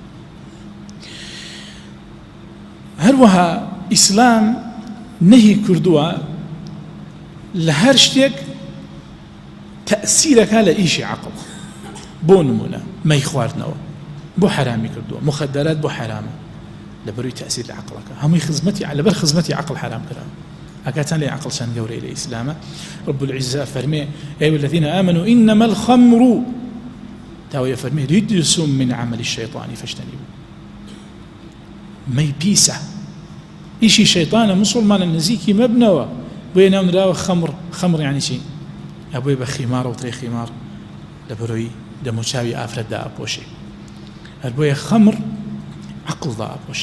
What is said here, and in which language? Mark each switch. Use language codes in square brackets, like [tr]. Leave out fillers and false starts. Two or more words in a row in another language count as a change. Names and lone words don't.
[ckb] هەروەها ئیسلام نەهی کردووە لە هەر شتێک تەئسیرەکە لە ئیشی عەقڵ بۆ نمونە مەی خواردنەوە بۆ حرامی کردووە مخدرات بۆ حرامە لەبەروی تەئسیر لە عەقڵەکە هەمووی خزمەتی لەبەر خزمەتی عەقڵ حرام کراوە ئەکاتان لێ عەقڵ چەند گەورەی لە ئیسلامە. [ar] رب العزة فەرمێ ئەیها الذين آمنوا إنما الخمر تاوية فەرمێ رجس من عمل الشيطان فاجتنبوه. [ckb] مەی پیسە ئیشی شەیطانە مسلمانە نزیکی مەبنەوە بۆیە ناونراوە خەمر یعنی چی؟ ئەبووی بە خیمار و ترێ خیمار لە بەرۆی دەموچاوی ئافرەتدا ئەپۆشێ. هەر بۆیە خەمر عەقڵدا ئەپۆشێ.